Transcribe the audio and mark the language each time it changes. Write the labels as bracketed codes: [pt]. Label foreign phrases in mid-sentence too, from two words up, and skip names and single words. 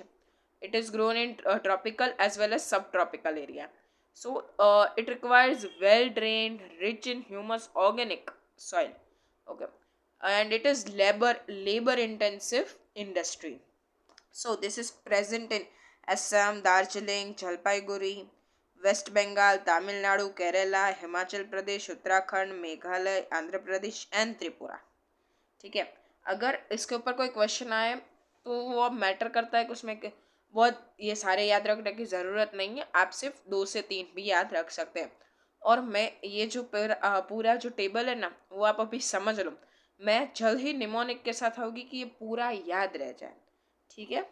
[en] It is grown in tropical as well as subtropical area. So it requires well drained, rich in humus, organic soil. Okay, and it is labor intensive industry. So this is present in Assam, Darjeeling, Jalpaiguri, West Bengal, Tamil Nadu, Kerala, Himachal Pradesh, Uttarakhand, Meghalaya, Andhra Pradesh, and Tripura. [hi] ठीक है। अगर इसके ऊपर कोई क्वेश्चन आए तो वो अब मैटर करता है कि उसमें बहुत ये सारे याद रखने की ज़रूरत नहीं है, आप सिर्फ 2 से 3 भी याद रख सकते हैं। और मैं ये जो पूरा जो टेबल है ना वो आप अभी समझ लो, मैं जल्द ही निमोनिक के साथ होगी कि ये पूरा याद रह जाए, ठीक है।